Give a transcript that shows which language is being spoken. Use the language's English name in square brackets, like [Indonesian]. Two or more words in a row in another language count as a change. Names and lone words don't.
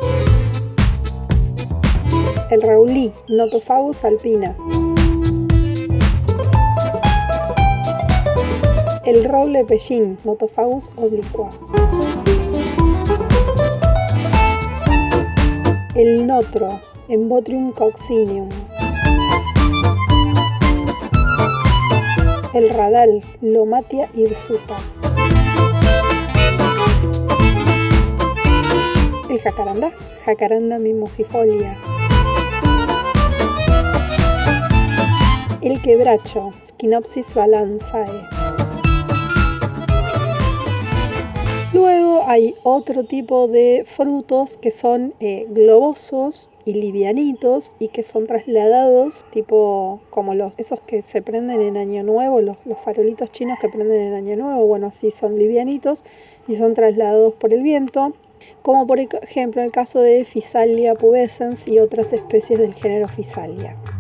[Spanish] el raulí, Nothofagus alpina, el roble pellín, Nothofagus obliqua, el notro, Embotrium coccineum, el radal, Lomatia hirsuta, el jacarandá, Jacaranda mimosifolia, el quebracho, Schinopsis balanzae. Luego hay otro tipo de frutos que son globosos y livianitos y que son trasladados, tipo como esos que se prenden en Año Nuevo, los farolitos chinos que prenden en Año Nuevo, así son livianitos y son trasladados por el viento, como por ejemplo el caso de Physalia pubescens y otras especies del género Physalia.